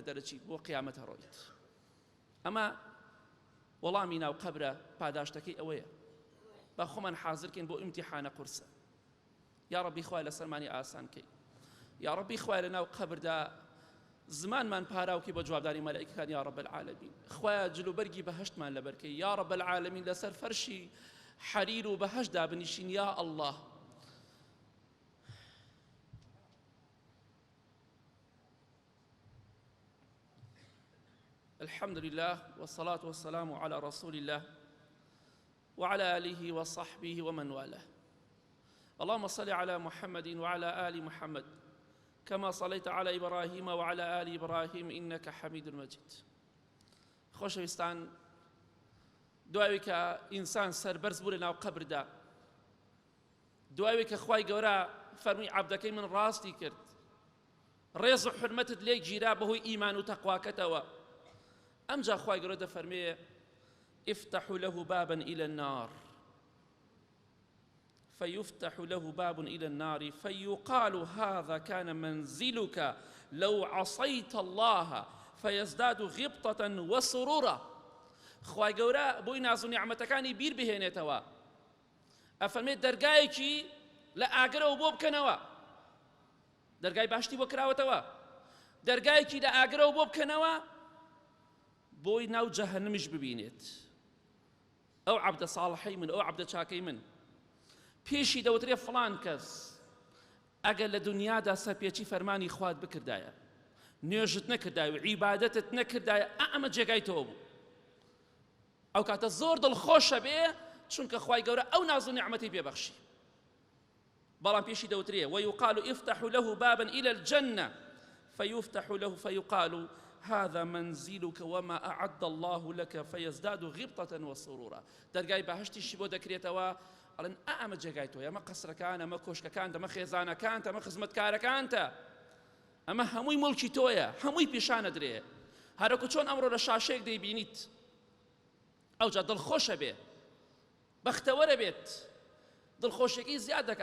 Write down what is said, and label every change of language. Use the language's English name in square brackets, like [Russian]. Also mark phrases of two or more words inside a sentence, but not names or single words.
[Central Kurdish] دەرەچیت بۆ قیامەتە ڕۆیت ئەمە وەڵامی ناو قەبرە پاداشتەکەی ئەوەیە با خۆمان حازرکەین بۆ ئیمتیحانە قورسە یا ڕەبی خوای لەسەرمانی ئاسانکەی یا ڕەبی خوای لە ناو قەبردا زمانمان پاراوکەی بۆ جوابداری مەلایکەکان [Arabic] یا رب العالمین [Central Kurdish] خوایە جلوبەرگی بەهەشتمان لەبەرکەی [Arabic] یا رب العالمین [Central Kurdish] لەسەر فەرشی حەریر و بەهەشتدا بنیشین [Arabic] یا الله الحمد لله والصلاة والسلام على رسول الله وعلى آله وصحبه ومن والاه اللهم صل على محمد وعلى آل محمد كما صليت على إبراهيم وعلى آل إبراهيم إنك حميد مجيد [Central Kurdish] خۆشەویستان دوایەوەی کە ئینسان سەربەرز بوو لەناو قەبردا دوایەوەی کە خوای گەورە فەرمووی عەبدەکەی من ڕاستی کرد ڕێز و حورمەتت لێک گیرا بەهۆی ئیمان و تەقواکەتەوە ئەمجا خوای گەورە دەفەرمێ [Arabic] افتحوا له بابا إلى النار فيفتح له باب إلى النار فيقال هذا كان منزلك لو عصيت الله فيزداد غبطة وسرورا. [Central Kurdish] خواي گەورە بۆی ناز و نیعمەتەکانی بیر بهێنێتەوە ئەفەرمێت دەرگایەکی لە ئاگرەوە بۆ بکەنەوە، دەرگای باشتی بۆ کراوەتەوە، دەرگایەکی لە ئاگرەوە بۆ بکەنەوە بۆی ناو جەهەنەمیش ببینێت. ئەو عەبدە ساڵحەی من، ئەو عەبدە چاکەی من پێشی دەوترێ فڵان کەس ئەگەر لە دنیادا سەرپێچی فەرمانی خوات بکردایە، نوێژت نەکردایە و عیبادەتت نەکردایە، ئەمە جێگای تۆ بوو. ئەو کاتە زۆر دڵخۆشە بێ چونکە خوای گەورە ئەو ناز و نیعمەتی پێبەخشی. بەڵام پێشی دەوترێ [Arabic] ويقال افتح له بابا إلى الجنة فيفتح له فيقال هذا منزلك وما أعد الله لك فيزداد غبطة وسرورا. [Central Kurdish] دەرگای بەهەشتیشی بۆ دەکرێتەوە ئەڵێن ئەمە جێگای تۆ، ئەمە قەسرەکان، ئەمە کۆشکەکان، ئەمە خێزانەکان، ئەمە خزمەتکارەکانتە، ئەمە هەمووی مڵکی تۆیە، هەمووی پیشانە درێ. هەرەکو چۆن ئەمڕۆ لە شاشەیەک دەیبینیت ئەوجا دڵخۆشە بێ، بەختەوەرە بێت، دڵخۆشیەکەی زیاد دەکە.